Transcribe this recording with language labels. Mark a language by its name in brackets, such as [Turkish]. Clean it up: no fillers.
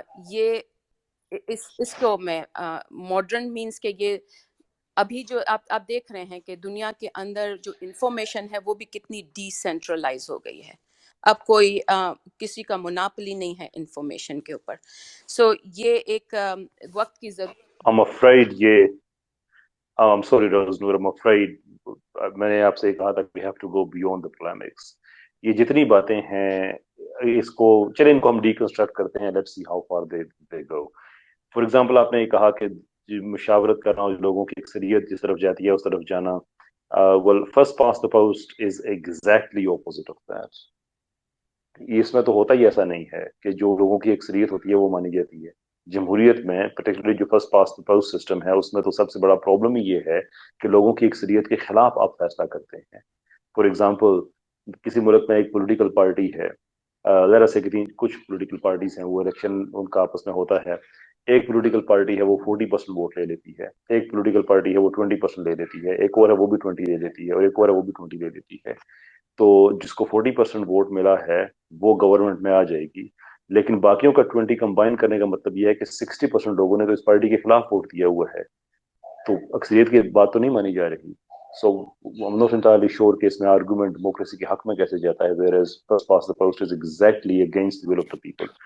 [Urdu] یہ اس کو میں ماڈرن مینس کہ یہ ابھی جو آپ دیکھ رہے ہیں کہ دنیا کے اندر جو انفارمیشن ہے وہ بھی کتنی ڈی سینٹرلائز ہو گئی ہے. اب کوئی کسی کا مناپلی نہیں ہے انفارمیشن کے اوپر. سو یہ ایک وقت کی ضرورت. [English] I'm afraid I'm sorry Roz Noor, I'm afraid [Urdu] میں نے آپ سے کہا تھا [English] we have to go beyond the polemics. [Urdu] یہ جتنی باتیں ہیں اس کو چلیں ان کو ہم ڈیکنسٹرکٹ کرتے ہیں. [English] let's see how far they go. For example [Urdu] آپ نے یہ کہا کہ مشاورت کرنا اور لوگوں کی اکثریت جس طرف جاتی ہے اس طرف جانا. [English] well first past the post is exactly opposite of that. [Urdu] اس میں تو ہوتا ہی ایسا نہیں ہے کہ جو لوگوں کی اکثریت ہوتی ہے وہ مانی جاتی ہے. جمہوریت میں پرٹیکولرلی جو فرسٹ پاسٹ پوسٹ سسٹم ہے اس میں تو سب سے بڑا پرابلم ہی یہ ہے کہ لوگوں کی اکثریت کے خلاف آپ فیصلہ کرتے ہیں. فار ایگزامپل کسی ملک میں ایک پولیٹیکل پارٹی ہے، ذرا سے کچھ پولیٹیکل پارٹیز ہیں وہ الیکشن ان کا آپس میں ہوتا ہے. ایک پولیٹیکل پارٹی ہے وہ 40% ووٹ لے لیتی ہے، ایک پولیٹیکل پارٹی ہے وہ 20% لے لیتی ہے، ایک اور ہے وہ بھی 20 لے لیتی ہے، اور ایک اور ہے وہ بھی 20 لے لیتی ہے. تو جس کو 40% ووٹ ملا ہے وہ گورنمنٹ میں آ جائے گی. لیکن باقیوں کا 20 کمبائن کرنے کا مطلب یہ ہے کہ 60% لوگوں نے تو اس پارٹی کے خلاف ووٹ دیا ہوا ہے. تو اکثریت کی بات تو نہیں مانی جا رہی. [English] so I'm not entirely sure [Urdu] کہ اس میں آرگومنٹ ڈیموکریسی کے حق میں کیسے جاتا ہے, [English] whereas first past the post is exactly against the will of the people.